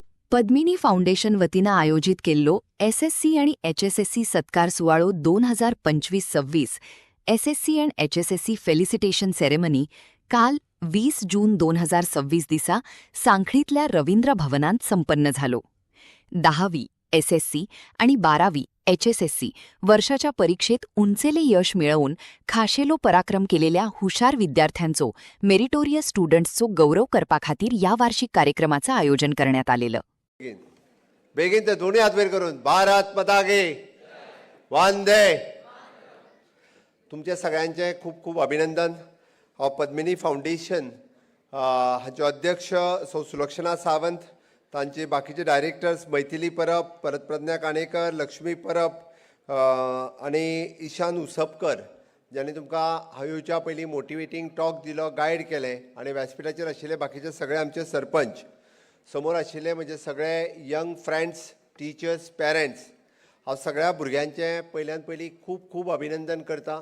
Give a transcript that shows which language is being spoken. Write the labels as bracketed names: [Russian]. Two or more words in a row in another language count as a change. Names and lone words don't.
[Konkani] पद्मिनी फाउंडेशन वतीनं आयोजित केल्लो एसएससी आणि एचएसएससी सत्कार सुवाळो 2025-26 [English] SSC and HSSC felicitation ceremony [Konkani] काल 20 जून 2026 दिसा सांखळीतल्या रवींद्र भवनांत संपन्न झालो. 10वी एसएससी आणि 12वी एचएसएससी वर्षाच्या परीक्षेत उंचेले यश मिळवून खाशेलो पराक्रम केलेल्या हुशार विद्यार्थ्यांचो [English] meritorious students [Konkani] गौरव करपाखातीर या वार्षिक कार्यक्रमाचं आयोजन करण्यात आलेलं. बेगीन ते दोन्ही हात वर करून [Hindi] भारत माता की वंदे. [Konkani] तुमचे सगळ्यांचे खूप खूप अभिनंदन. पद्मिनी फाउंडेशन हाचे अध्यक्ष सौ सुलक्षणा सावंत, तांचे बाकीचे डायरेक्टर्स मैथिली परब, प्रज्ञा काणेकर, लक्ष्मी परब आणि ईशान उसपकर, ज्यांनी तुमकां हांवेच्या पयलीं [English] motivating talk [Konkani] दिलो, गायड केले. आणि व्यासपीठाचेर आशिल्ले बाकीचे सगळे आमचे सरपंच, समोर आशिल्ले म्हणजे सगळे [English] young friends, teachers, parents, [Konkani] हांव सगळ्या भुरग्यांचे पयल्यान पयलीं खूब खूब अभिनंदन करता.